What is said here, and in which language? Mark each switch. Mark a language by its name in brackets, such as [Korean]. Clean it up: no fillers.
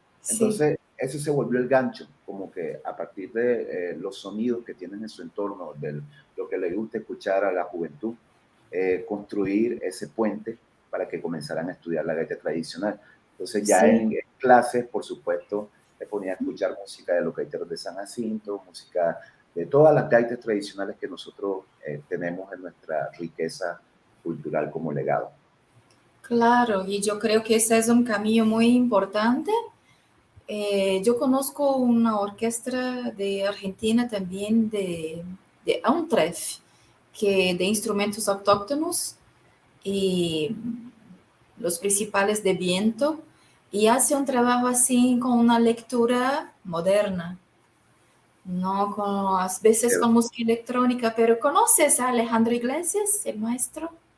[Spanish] Entonces, eso se volvió el gancho, como que a partir de los sonidos que tienen en su entorno, de lo que le gusta escuchar a la juventud, construir ese puente para que comenzaran a estudiar la gaita tradicional. Entonces, ya [Portuguese] Sim. [Spanish] en clases, por supuesto, le ponía a escuchar música de los gaiteros de San Jacinto, música de todas las gaitas tradicionales que nosotros tenemos en nuestra riqueza cultural como legado. [Portuguese] Claro, e eu creio que esse é um caminho muito importante [Spanish] Yo conozco una orquesta de Argentina también de Untref, que de instrumentos autóctonos y los principales de viento, y hace un trabajo así con una lectura moderna, no con, a veces con música electrónica, pero ¿conoces a Alejandro Iglesias, el maestro?